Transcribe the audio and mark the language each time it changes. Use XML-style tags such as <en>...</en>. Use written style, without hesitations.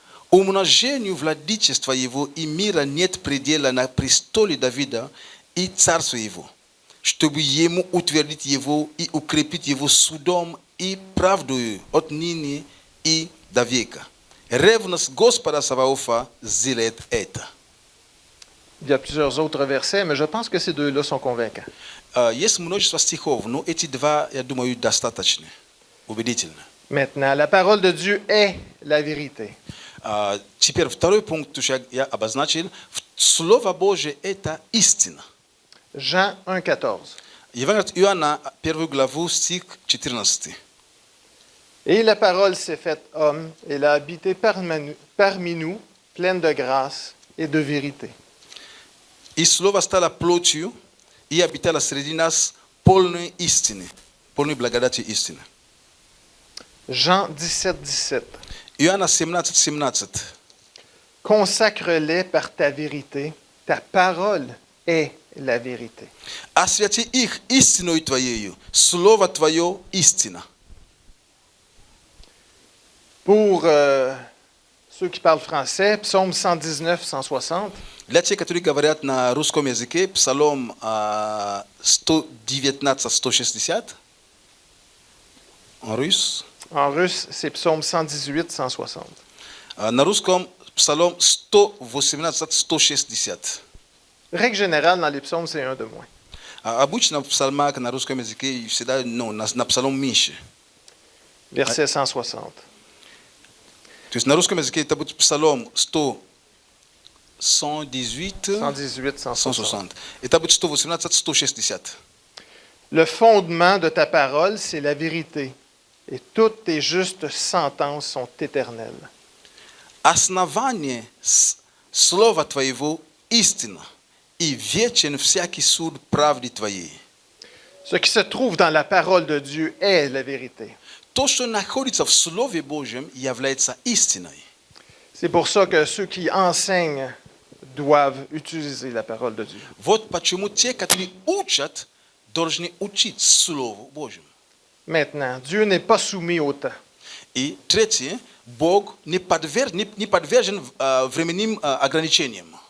<ru>Умножению владычества его и мира нет предела на престоле Давида и царству его, чтобы ему утвердить его и укрепить его судом и правдою отныне и до века. Ревность Господа Саваофа сделает это.</ru> <fr>Il y a plusieurs autres versets, mais je pense que ces deux-là sont convaincants.</fr> <ru>Есть множество стихов, но эти два, я думаю, достаточно убедительны.</ru> <fr>Maintenant, la parole de Dieu est la vérité.</fr> <ru>Теперь второй пункт, что я обозначил. Слово Божие – это истина.</ru> <fr>Jean 1,14.</fr> <ru>Евангелие от Иоанна, 1 главу, стих 14.</ru> <fr>Et la parole s'est faite homme, elle a habité parmi nous, pleine de grâce et de vérité.</fr> <ru>И слово стало плотью и обитало среди нас полной истины, полной благодати истины.</ru> <fr>Jean 17, 17.</fr> <ru>Иоанна 17, 17.</ru> <fr>Consacre-les par ta vérité, ta parole est la vérité.</fr> <ru>Освяти их истиною Твоею, Слово Твое истина.</ru> <fr>Pour ceux qui parlent français, psaume 119, 160.</fr> <ru>Для тех, которые говорят на русском языке, Псалом 119, 160.</ru> <fr>En russe. En russe, c'est psaume 118, 160.</fr> <ru>На русском Псалом 118, 160.</ru> <fr>Règle générale, dans les psaumes, c'est un de moins.</fr> <ru>Обычно в псалмах на русском языке всегда на псалом меньше.</ru> <fr>Verset 160.</fr> <ru>То есть на русском языке это будет Псалом 118, 118, 160. 160. Это будет 118, 160.</ru> <fr>Le fondement de ta parole, c'est la vérité, et toutes tes justes sentences sont éternelles.</fr> <ru>Основание Слова Твоего истина, и вечен всякий суд правды Твоей.</ru> <fr>Ce qui se trouve dans la parole de Dieu est la vérité.</fr> <ru>То, что находится в Слове Божьем, является истиной.</ru> <fr>C'est pour ça que ceux qui enseignent doivent utiliser la parole de Dieu.</fr> <ru>Вот почему те, которые учат, должны учить Слову Божьему.</ru> <fr>Maintenant, Dieu n'est pas soumis au temps.</fr> <ru>И третье, Бог не подвержен временным ограничениям.</ru>